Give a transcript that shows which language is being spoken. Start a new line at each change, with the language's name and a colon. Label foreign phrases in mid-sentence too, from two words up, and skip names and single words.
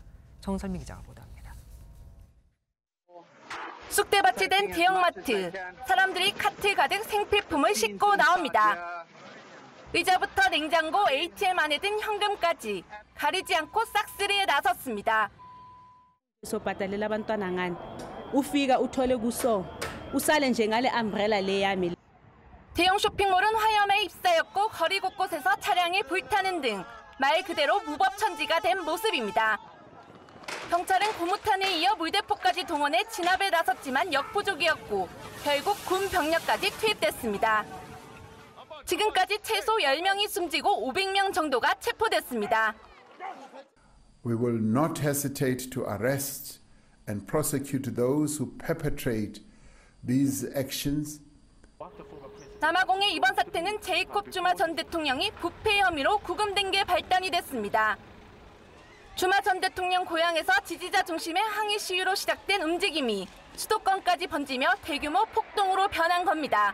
Korean: 정설민 기자가 보도합니다. 쑥대밭이 된 대형마트. 사람들이 카트 가득 생필품을 싣고 나옵니다. 의자부터 냉장고, ATM 안에 든 현금까지 가리지 않고 싹쓸이에 나섰습니다.
Zulu: sobhatalela abantwana ngani ufika uthole kuso usale nje ngale umbrella le yami.
Korean: 대형 쇼핑몰은 화염에 휩싸였고 거리 곳곳에서 차량이 불타는 등 말 그대로 무법천지가 된 모습입니다. 경찰은 고무탄에 이어 물대포까지 동원해 진압에 나섰지만 역부족이었고 결국 군 병력까지 투입됐습니다. 지금까지 최소 10명이 숨지고 500명 정도가 체포됐습니다.
English: We will not hesitate to arrest and prosecute those who perpetrate these actions.
Korean: 남아공의 이번 사태는 제이콥 주마 전 대통령이 부패 혐의로 구금된 게 발단이 됐습니다. 주마 전 대통령 고향에서 지지자 중심의 항의 시위로 시작된 움직임이 수도권까지 번지며 대규모 폭동으로 변한 겁니다.